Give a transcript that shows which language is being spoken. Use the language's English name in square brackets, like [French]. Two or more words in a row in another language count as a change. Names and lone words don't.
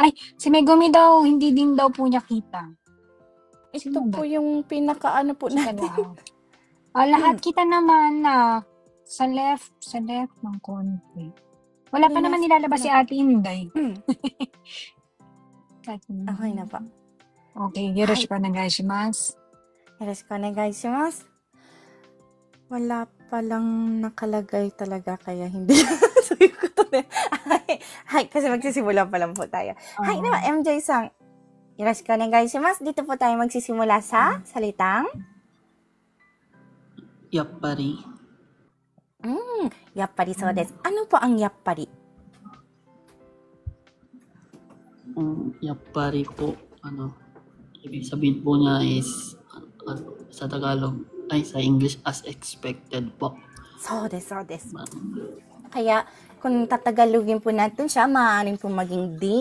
[Filipino] Ay, si Megumi daw, hindi din daw po niya kita. Ito Sino ba? po yung pinaka-ano po Sa natin. lahat. Lahat kita naman na sa left ng konti. Wala pa May naman nasa- nilalabas si Ate Inday. Okay na po. [Japanese] オーケー、よろしくお願いします. よろしくお願いします. [Filipino] Wala palang nakalagay talaga kaya hindi. Sabi ko to na. Hi, kasi magsisimula pa lang po tayo. Hi naman, MJ-san. [Japanese] よろしくお願いします. [Filipino] Dito po tayo magsisimula sa salitang Yappari. [Japanese] やっぱりそうです. [Filipino] Ano po ang yappari? Yappari po, ibig sabihin po niya is, sa Tagalog, sa English, [English] as expected [Filipino] po. [Japanese] そうです. [Filipino] Kaya, kung tatagalogin po natin siya, maaaring po maging din.